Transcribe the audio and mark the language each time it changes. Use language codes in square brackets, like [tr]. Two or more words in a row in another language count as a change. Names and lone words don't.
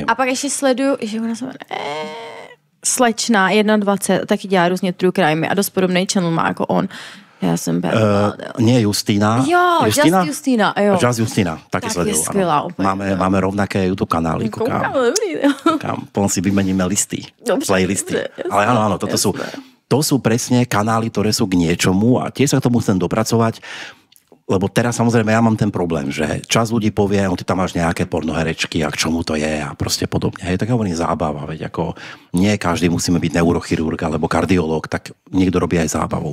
[cs] A pak ještě sleduju, že ona se slečna 21, taky dělá různě [en] true crime [cs] a dost podobný channel má jako on. Já jsem [sk] nie Justína. [cs] Jo, Justína. Just Justína, taky sleduju. Tak je skvělá úplně. [sk] Máme rovnaké YouTube kanály. [cs] Koukám, dobrý. [sk] Potom si vymeníme listy, playlisty. Ale áno, to sú presne kanály, ktoré sú k niečomu a tiež sa k tomu chcem dopracovať, lebo teraz samozrejme ja mám ten problém, že čas ľudí povie, ty tam máš nejaké pornoherečky a k čomu to je a proste podobne. Hej, tak hovorím zábava, veď ako nie každý musíme byť neurochirurg alebo kardiológ, tak niekto robí aj zábavu.